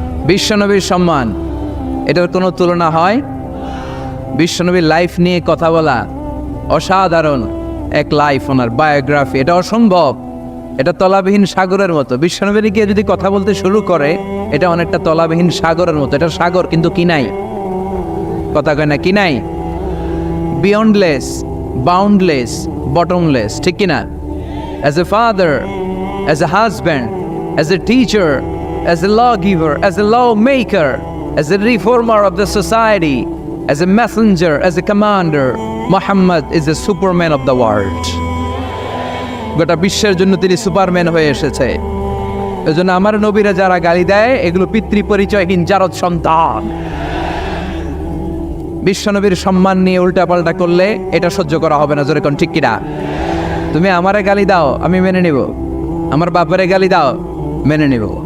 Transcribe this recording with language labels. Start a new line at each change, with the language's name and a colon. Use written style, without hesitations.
Bangla: বিশ্বনবীর সম্মান, এটার কোনো তুলনা হয়? বিশ্বনবীর লাইফ নিয়ে কথা বলা, অসাধারণ এক লাইফ, ওনার বায়োগ্রাফি, এটা অসম্ভব। এটা তলাবিহীন সাগরের মতো। বিশ্বনবীর গিয়ে যদি কথা বলতে শুরু করে, এটা অনেকটা তলাবিহীন সাগরের মতো। এটা সাগর কিন্তু কি নাই, কথা কয় না, কি নাই?
English: beyondless, boundless, bottomless,
Bangla: ঠিক কিনা?
English: As a father, as a husband, as a teacher, as a lawgiver, as a lawmaker, as a reformer of the society, as a messenger, as a commander, Muhammad is a superman of the world.
Bangla: গোটা বিশ্বের জন্য তিনি Superman হয়ে এসেছে। এজন্য আমার নবীরা যারা গালি দেয়, এগুলো পিতৃ পরিচয়হীন জারদ সন্তান। বিশ্বনবীর সম্মান নিয়ে উল্টাপাল্টা করলে এটা সহ্য করা হবে না, জোরে কোন ঠিক কিনা? তুমি আমারে গালি দাও, আমি মেনে নিব। আমার বাপরে গালি দাও, মেনে নিব।